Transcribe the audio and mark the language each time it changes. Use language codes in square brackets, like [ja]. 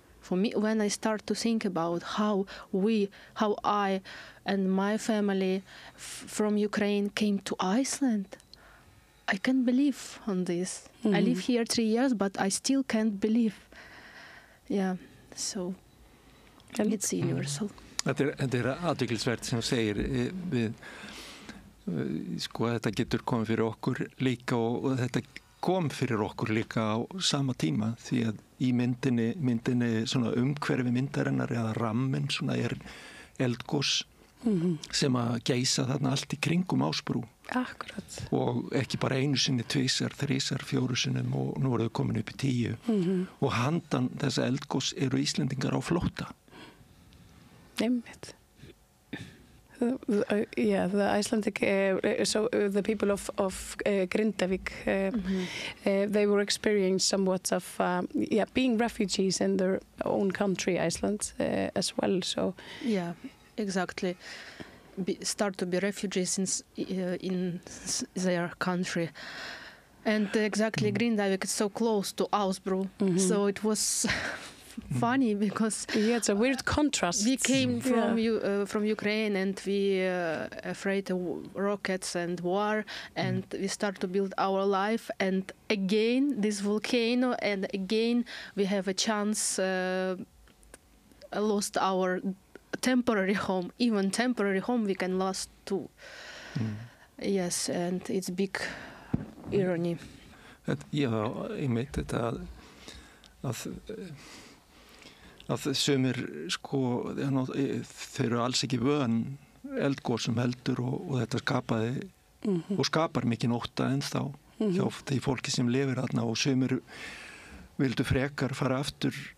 [en] For me, when I start to think about how I and my family from Ukraine came to Iceland, I can't believe on this. I live here 3 years, but I still can't believe. Yeah, so it's universal. [is] Þetta athyglisvert sem þú segir við, sko, þetta getur komið fyrir okkur líka og þetta kom fyrir okkur líka á sama tíma því að í myndinni svona umhverfi myndarinnar eða rammen svona eldgos sem að geisa þarna allt í kringum Ásbrú. Akkurat. Og ekki bara einu sinni, tvisar, þrisar, fjóru sinnum og nú eru þau komin upp í 10. Og handan þessa eldgos eru Íslendingar á flótta. Einmitt. [en] Yeah, the Icelandic, the people of Grindavik, they were experiencing somewhat of being refugees in their own country, Iceland, as well. So yeah, exactly. Start to be refugees in their country, and exactly Grindavik is so close to Ausbru, so it was. Funny because it's a weird contrast. We came from Ukraine and we afraid of rockets and war, and we start to build our life. And again, this volcano, and again we have a chance. Lost our temporary home. Even temporary home we can lose too. Yes, and it's big irony. [is] Já, ég meit þetta að sumir sko þau eru alls ekki vön eldgosum heldur og þetta skapaði og skapar mikið ótta ennþá hjá því fólki sem lifir þarna og sumir vildu frekar fara aftur